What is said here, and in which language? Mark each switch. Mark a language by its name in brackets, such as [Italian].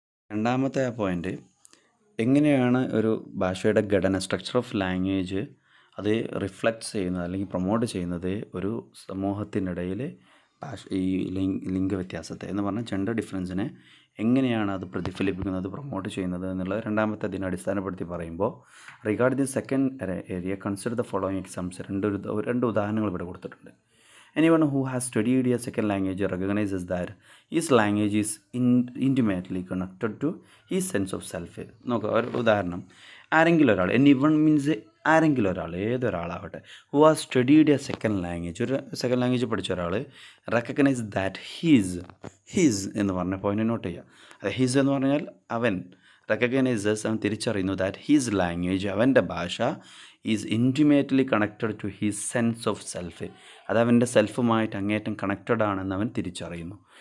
[Malayalam] രണ്ടാമത്തെ ആ പോയിൻ്റ്, എങ്ങനെയാണ് ഒരു ഭാഷയുടെ ഘടന, [English] structure of language [Malayalam] അത് റിഫ്ലക്ട്സ് ചെയ്യുന്നത് അല്ലെങ്കിൽ പ്രൊമോട്ട് ചെയ്യുന്നത് ഒരു സമൂഹത്തിനിടയിൽ ഈ ലിംഗവ്യത്യാസത്തെ എന്ന് പറഞ്ഞാൽ ജെൻഡർ ഡിഫറൻസിനെ എങ്ങനെയാണ് അത് പ്രതിഫലിപ്പിക്കുന്നത്, പ്രൊമോട്ട് ചെയ്യുന്നത് എന്നുള്ളത് രണ്ടാമത്തെ അതിനെ അടിസ്ഥാനപ്പെടുത്തി പറയുമ്പോൾ, [English] Regard the second area consider the following exams. [Malayalam] രണ്ട് ഉദാഹരണങ്ങൾ ഇവിടെ കൊടുത്തിട്ടുണ്ട്. [English] Anyone who has studied a second language recognizes that his language is intimately connected to his sense of self. [Malayalam] നോക്കുക, ഒരു ഉദാഹരണം. ആരെങ്കിലും ഒരാൾ, [English] anyone means [Malayalam] ആരെങ്കിലും ഒരാൾ, ഏതൊരാളാവട്ടെ, [English] who has studied a second language, [Malayalam] ഒരു സെക്കൻഡ് ലാംഗ്വേജ് പഠിച്ച ഒരാൾ [English] recognize that his [Malayalam] എന്ന് പറഞ്ഞ പോയിന്റ് നോട്ട് ചെയ്യുക. അത് ഹീസ് എന്ന് പറഞ്ഞാൽ അവൻ, റെക്കഗ്നൈസസ് അവൻ തിരിച്ചറിയുന്നു, [English] that his language [Malayalam] അവൻ്റെ ഭാഷ [English] is intimately connected to his sense of self, [Malayalam] അത് അവൻ്റെ സെൽഫുമായിട്ട് അങ്ങേറ്റം കണക്റ്റഡ് ആണെന്ന് അവൻ തിരിച്ചറിയുന്നു.